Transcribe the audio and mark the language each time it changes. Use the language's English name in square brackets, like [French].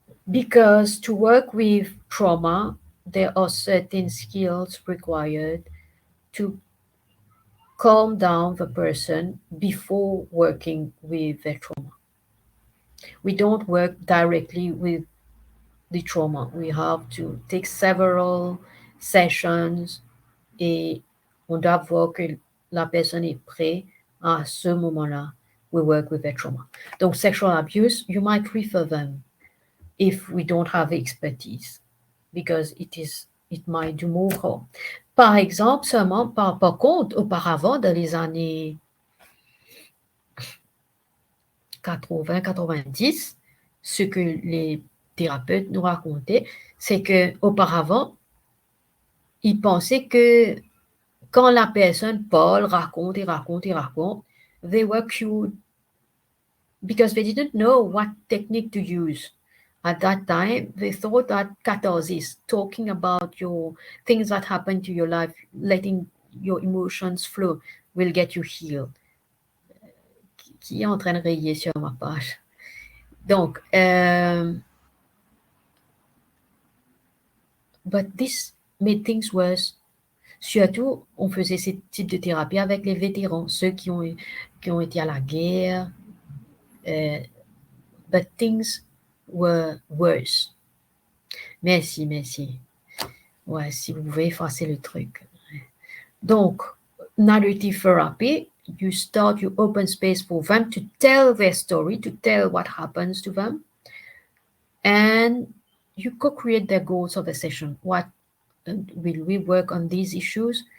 [English] Because to work with trauma, there are certain skills required to calm down the person before working with their trauma. We don't work directly with the trauma. We have to take several sessions [French] et on doit voir que la personne est prête à ce moment-là. [English] We work with their trauma. Donc, sexual abuse, you might refer them if we don't have expertise because it might do more harm. [French] Par exemple, seulement, par contre, auparavant, dans les années 80-90, ce que les thérapeutes nous racontaient, c'est qu'auparavant, ils pensaient que quand la personne parle, raconte, [English] they were cured because they didn't know what technique to use. At that time, they thought that catharsis, talking about your things that happen to your life, letting your emotions flow, will get you healed. [French] Qui est en train de rayer sur ma page? [English] Donc, but this made things worse. [French] Surtout, on faisait ce type de thérapie avec les vétérans, ceux qui ont été à la guerre. [English] But things were worse. Merci. [French] Ouais, si vous pouvez effacer le truc. [English] Donc, narrative therapy, you open space for them to tell their story, to tell what happens to them, and you co-create their goals of the session. What will we work on these issues?